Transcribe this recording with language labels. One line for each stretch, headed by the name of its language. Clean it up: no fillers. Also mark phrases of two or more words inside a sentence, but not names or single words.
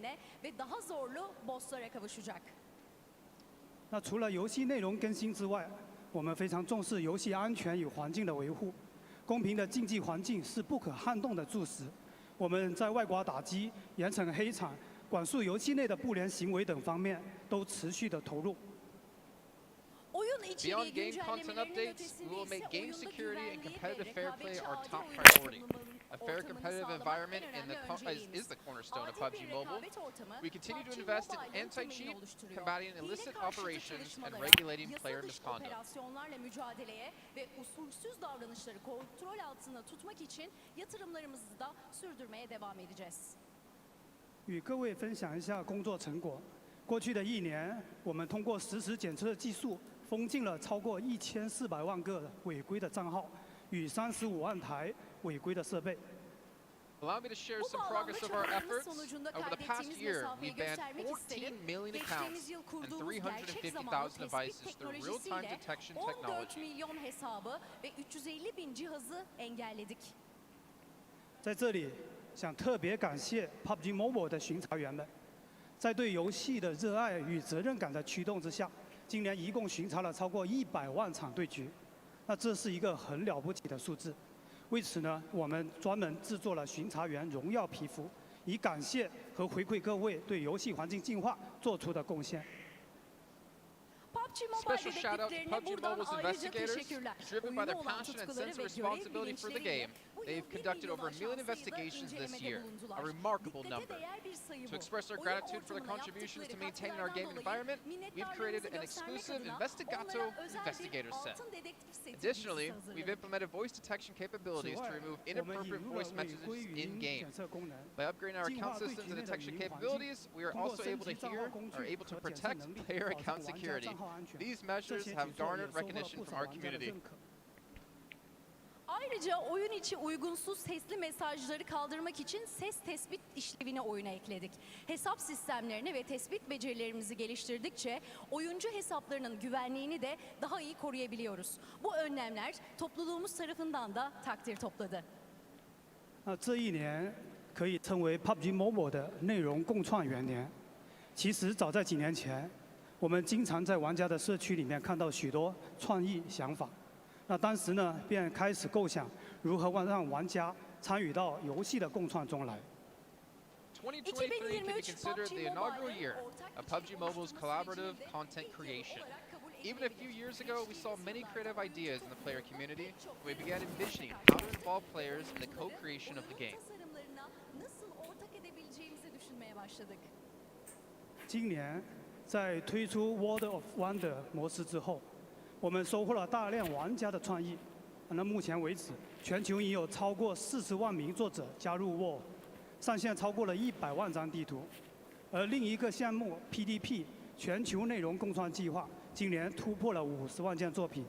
Chinese: 那除了游戏内容更新之外，我们非常重视游戏安全与环境的维护。公平的竞技环境是不可撼动的柱石。我们在外挂打击、严惩黑场、管束游戏内的不良行为等方面都持续的投入。
English: Beyond game content updates, we will make game security and competitive fair play our top priority. A fair competitive environment is the cornerstone of PUBG Mobile. We continue to invest in anti-cheat, combating illicit operations, and regulating player misconduct.
Turkish: ve usulsüz davranışları kontrol altında tutmak için yatırımlarımızı da sürdürmeye devam edeceğiz.
Chinese: 与各位分享一下工作成果。过去的1年，我们通过实时检测技术，封禁了超过1400万个违规的账号，与35万台违规的设备。
English: Allow me to share some progress of our efforts. Over the past year, we've banned 14 million accounts and 350,000 devices through real-time detection 14 technology.
Turkish: milyon hesabı ve 350 bin cihazı engelledik.
Chinese: 在这里，想特别感谢 PUBG Mobile 的巡查员们，在对游戏的热爱与责任感的驱动之下，今年一共巡查了超过100万场对局。那这是一个很了不起的数字。 为此呢，我们专门制作了巡查员荣耀皮肤，以感谢和回馈各位对游戏环境净化做出的贡献。
English: Special shout out to PUBG Mobile's investigators. Driven by their passion and sense of responsibility for the game, they've conducted over 1 million investigations this year, a remarkable number. To express our gratitude for their contributions to maintaining our gaming environment, we've created an exclusive Investigato Investigator set. Additionally, we've implemented voice detection capabilities to remove inappropriate voice messages in-game. By upgrading our account systems and detection capabilities, we are also able to protect player account security. These measures have garnered recognition from our community.
Turkish: Ayrıca oyun içi uygunsuz sesli mesajları kaldırmak için ses tespit işlevini oyuna ekledik. Hesap sistemlerini ve tespit becerilerimizi geliştirdikçe oyuncu hesaplarının güvenliğini de daha iyi koruyabiliyoruz. Bu önlemler topluluğumuz tarafından da takdir topladı.
Chinese: 这一年可以称为 PUBG Mobile 的内容共创元年。其实早在几年前，我们经常在玩家的社区里面看到许多创意想法。那当时呢，便开始构想如何让玩家参与到游戏的共创中来。
English: 2023 can be considered the inaugural year of PUBG Mobile's collaborative content creation. Even a few years ago, we saw many creative ideas in the player community, and we began envisioning how to involve players in the co-creation of the game.
Turkish: nasıl ortak edebileceğimizi düşünmeye başladık.
Chinese: 今年在推出 World of Wonder 模式之后，我们收获了大量玩家的创意。那目前为止，全球已有超过40万名作者加入 World， 上线超过了100万张地图。而另一个项目 PDP 全球内容共创计划，今年突破了50万件作品。